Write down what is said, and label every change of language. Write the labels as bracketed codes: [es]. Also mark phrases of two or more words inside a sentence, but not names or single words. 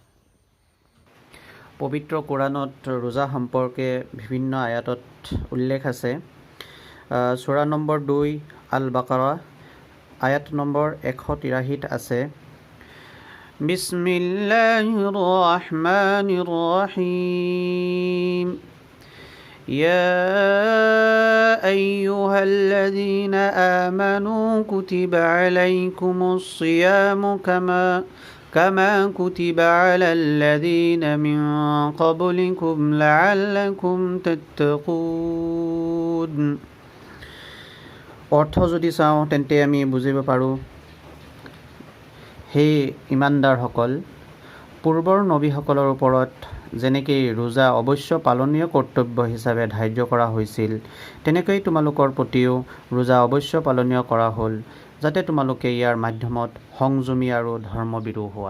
[as] পবিত্ৰ কোৰাণত ৰোজা সম্পৰ্কে বিভিন্ন আয়াতত উল্লেখ আছে। সূৰা নম্বৰ 2 আল বাকাৰা আয়াত নম্বৰ 183 আছে। [ar] بسم الله الرحمن الرحيم. يا أيها الذين آمنوا كتب عليكم الصيام كما كتب على الذين من قبلكم لعلكم تتقون। [as] অৰ্থ যদি চাওঁ তেন্তে আমি বুজিব পাৰোঁ, হে ইমানদাৰসকল, পূৰ্বৰ নবীসকলৰ ওপৰত যেনেকৈ ৰোজা অৱশ্য পালনীয় কৰ্তব্য হিচাপে ধাৰ্য কৰা হৈছিল, তেনেকৈ তোমালোকৰ প্ৰতিও ৰোজা অৱশ্য পালনীয় কৰা হ'ল, যাতে তোমালোকে ইয়াৰ মাধ্যমত সংযমী আৰু ধৰ্মবিৰু হোৱা।